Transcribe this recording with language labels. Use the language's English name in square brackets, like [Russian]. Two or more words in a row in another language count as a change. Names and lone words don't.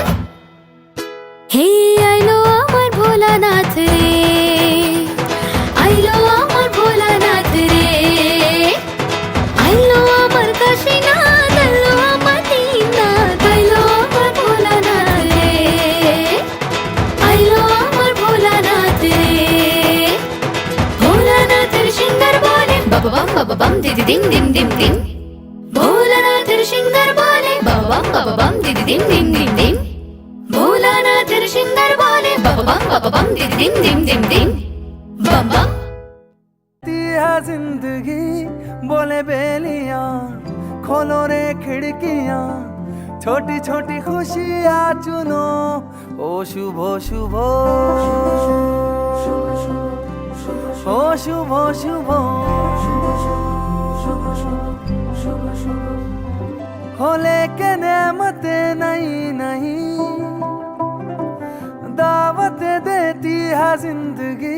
[Bangla] হে আইলো আমার ভোলানাথ রে, আইলো আমার ভোলানাথ রে, আইলো আমার কাশীনাথ, আইলো আমার দীননাথ, আইলো আমার ভোলানাথ রে, আইলো আমার ভোলানাথ রে। ভোলানাথের সিঙ্গার বলে বাবা বাম বাবা বাম দিদি দিম দিম দিম দিম, ভোলানাথের সিঙ্গার বলে বাবা বাম বাবা বাম দিদি দিম দিম দিম দিম, ভোলানাথের সিঙ্গার বলে বাবা বাম দিদি দিম দিম দিম দিম, বাম বাম। [Hindi] है जिंदगी बोले बेलियां, खोलो रे खिड़कियां, छोटी छोटी खुशियां चुनो। ओ शुभ शुभ, ओ शुभ शुभ, हो लेके नेमते नहीं नहीं, दावत देती है जिंदगी।